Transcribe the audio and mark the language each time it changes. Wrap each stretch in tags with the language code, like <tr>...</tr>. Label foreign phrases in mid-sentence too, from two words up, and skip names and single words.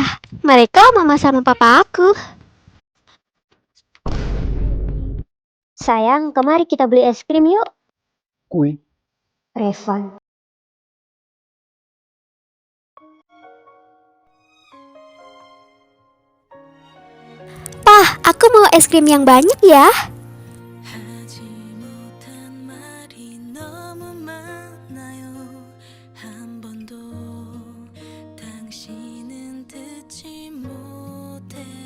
<id>Mereka mama sama papa aku. Sayang, kemari kita beli es krim yuk. Queen, Revan. Pah, aku mau es krim yang banyak ya.</id> <ko>하지 못한 말이 너무 많아요. 한 번도 당신은 듣지 못해.</ko>